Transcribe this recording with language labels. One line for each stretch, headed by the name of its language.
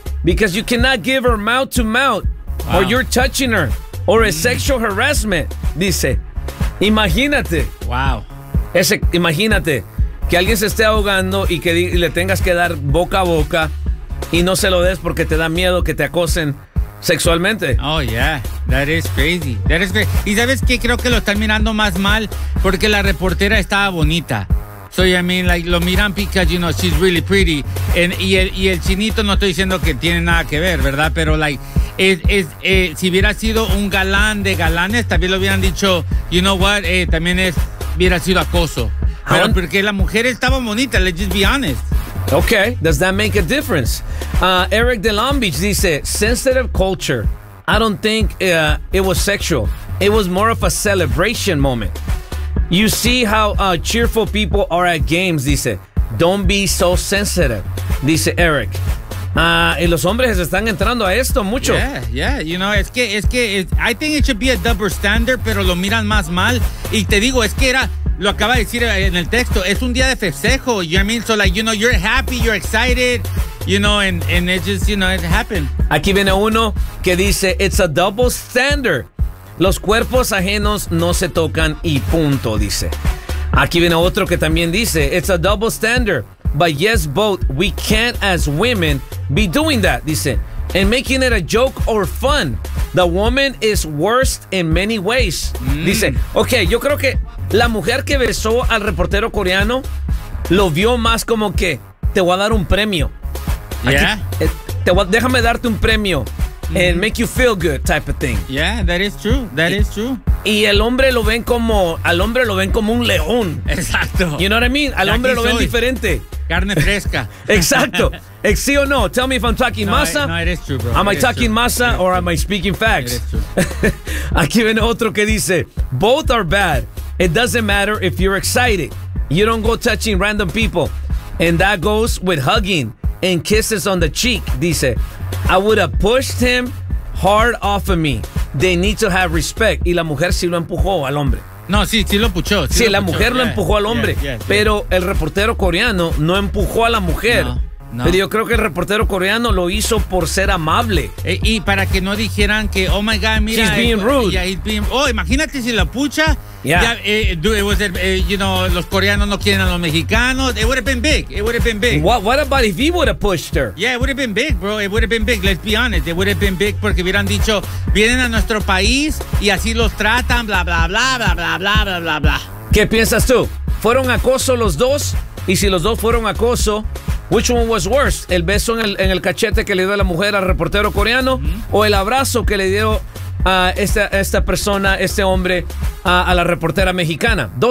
English: Because you cannot give her mouth to mouth, wow, or you're touching her, or a sexual harassment,
Spanish: dice. Imagínate. Wow. Ese, imagínate que alguien se esté ahogando y que y le tengas que dar boca a boca y no se lo des porque te da miedo que te acosen sexualmente.
English: Oh, yeah. That is crazy.
Spanish: Y sabes que creo que lo están mirando más mal porque la reportera estaba bonita.
English: So, I mean, like,
Spanish: lo miran
English: because, you know, she's really pretty.
Spanish: Y el chinito, no estoy diciendo que tiene nada que ver, ¿verdad? Pero, like, si hubiera sido un galán de galanes, también lo hubieran dicho,
English: you know what,
Spanish: también es, hubiera sido acoso. Pero porque la mujer estaba bonita,
English: let's just be honest. Okay, does that make a difference? Eric de Long Beach
Spanish: dice,
English: sensitive culture. I don't think it was sexual. It was more of a celebration moment. You see how cheerful people are at games,
Spanish: dice.
English: Don't be so sensitive,
Spanish: dice Eric. Y los hombres están entrando a esto mucho.
English: Yeah, you know,
Spanish: es que
English: I think it should be a double standard,
Spanish: pero lo miran más mal. Y te digo, es que era, lo acaba de decir en el texto, es un día de festejo,
English: you know what I mean? So like, you know, you're happy, you're excited, you know, and it just, you know, it happened.
Spanish: Aquí viene uno que dice,
English: it's a double standard.
Spanish: Los cuerpos ajenos no se tocan y punto, dice. Aquí viene otro que también dice,
English: it's a double standard. But yes, both, we can't as women be doing that,
Spanish: dice.
English: And making it a joke or fun. The woman is worst in many ways. Mm.
Spanish: Dice, ok, yo creo que la mujer que besó al reportero coreano lo vio más como que te voy a dar un premio. Aquí, yeah. Déjame darte un premio.
English: And make you feel good type of thing. Yeah, that is true.
Spanish: Y el hombre lo ven como, al hombre lo ven como un león. Exacto.
English: You know what I mean?
Spanish: Al hombre lo ven diferente. Carne fresca. Exacto. Sí o no?
English: Tell me if I'm talking masa. No, it is true, bro. Am I talking masa or am I speaking facts? It is true.
Spanish: Aquí viene otro que dice,
English: both are bad. It doesn't matter if you're excited. You don't go touching random people. And that goes with hugging and kisses on the cheek,
Spanish: dice.
English: I would have pushed him hard off of me. They need to have respect.
Spanish: Y la mujer sí lo empujó al hombre. No, sí lo empujó. Sí, la mujer lo empujó al hombre. Pero el reportero coreano no empujó a la mujer. No. Pero yo creo que el reportero coreano lo hizo por ser amable. Y para que no dijeran que,
English: oh my God,
Spanish: mira.
English: She's being rude.
Spanish: Oh, imagínate si la pucha.
English: Yeah.
Spanish: Los coreanos no quieren a los mexicanos.
English: It would have been big. What about if he would have pushed her? Yeah, it would have been big, bro. It would have been big. Let's be honest. It would have been big
Spanish: porque hubieran dicho, vienen a nuestro país y así los tratan, bla, bla,
English: bla, bla, bla, bla, bla, bla, bla.
Spanish: ¿Qué piensas tú? ¿Fueron acoso los dos? Y si los dos fueron acoso,
English: which one was worse?
Spanish: ¿El beso en el cachete que le dio la mujer al reportero coreano? ¿O el abrazo que le dio a la reportera mexicana?